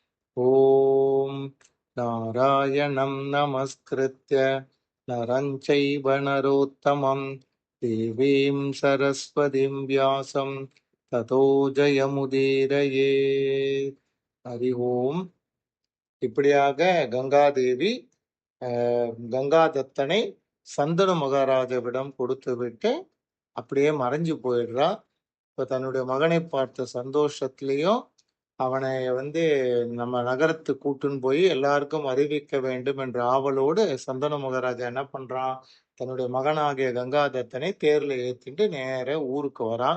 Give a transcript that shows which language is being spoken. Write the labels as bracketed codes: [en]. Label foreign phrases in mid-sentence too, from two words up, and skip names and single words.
[sa] ॐ नारायणं नमस्कृत्य नरं चैव नरोत्तमं देवीं सरस्वतीं व्यासं ततो जयमुदीरयेत्। हरि ओम्. [ta] இப்படியாக கங்காதேவி கங்காதத்தனை சந்தனு மகாராஜாவிடம் கொடுத்து விட்டு அப்படியே மறைஞ்சு போயிடுறா. இப்ப தன்னுடைய மகனை பார்த்த சந்தோஷத்திலையும் அவனை நம்ம நகரத்துக்கு கூட்டுன்னு போய் எல்லாருக்கும் அறிவிக்க வேண்டும் என்ற ஆவலோடு சந்தனு மகாராஜா என்ன பண்றான், தன்னுடைய மகனாகிய கங்காதத்தனை தேர்ல ஏத்திட்டு நேர ஊருக்கு வரான்.